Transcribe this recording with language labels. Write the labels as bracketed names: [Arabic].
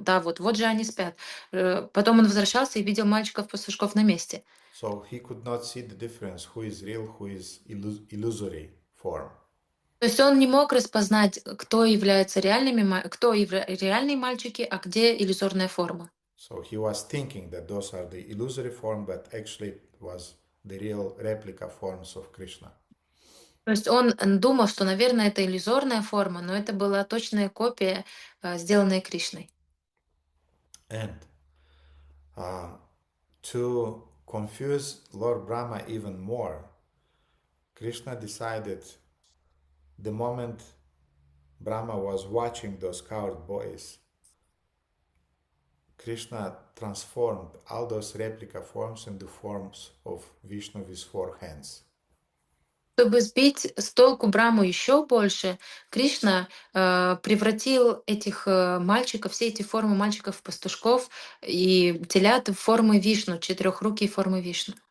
[Russian] Да, вот же они спят. Потом он возвращался и видел мальчиков-пастушков на месте. [English] So he could not see the difference who is real, who is illusory form. [Russian] То есть он не мог распознать, кто является реальные мальчики, а где иллюзорная форма. [English] So he was thinking that those are the illusory form, but actually it was the real replica forms of Krishna. [Russian] То есть он думал, что, наверное, это иллюзорная форма, но это была точная копия, сделанная Кришной. [English] And to confuse Lord Brahma even more, Krishna decided the moment Brahma was watching those coward boys, Krishna transformed all those replica forms into forms of Vishnu with 4 hands. [Russian] Чтобы сбить с толку Браму еще больше, Кришна превратил этих мальчиков, все эти формы мальчиков-пастушков и телят в формы Вишну, четырехрукие формы Вишну.